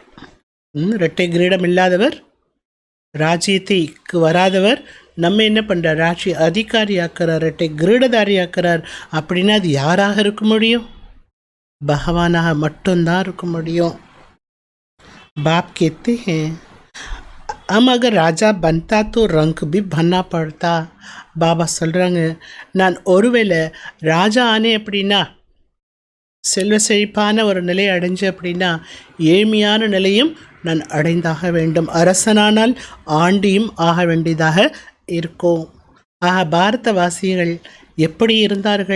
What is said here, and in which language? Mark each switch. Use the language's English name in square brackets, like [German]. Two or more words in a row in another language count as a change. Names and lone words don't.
[Tamil] இரட்டை கிரீடம் இல்லாதவர், ராஜ்யத்தைக்கு வராதவர் நம்ம என்ன பண்ணுறார்? ராஜ்ய அதிகாரி ஆக்கிறார், இரட்டை கிரீடதாரி ஆக்கிறார். அப்படின்னா அது யாராக இருக்க முடியும்? பகவானாக மட்டும்தான் இருக்க முடியும். [Hindi] பாப் कहते हैं हम अगर राजा बनता तो रंग भी बनना पड़ता. [Tamil] பாபா சொல்கிறாங்க, நான் ஒருவேளை ராஜா ஆனே அப்படின்னா, செல்வ செழிப்பான ஒரு நிலையை அடைஞ்சு அப்படின்னா ஏழ்மையான நிலையும் நான் அடைந்தாக வேண்டும். அரசனானால் ஆண்டியும் ஆக வேண்டியதாக இருக்கும். ஆக பாரதவாசிகள் எப்படி இருந்தார்கள்?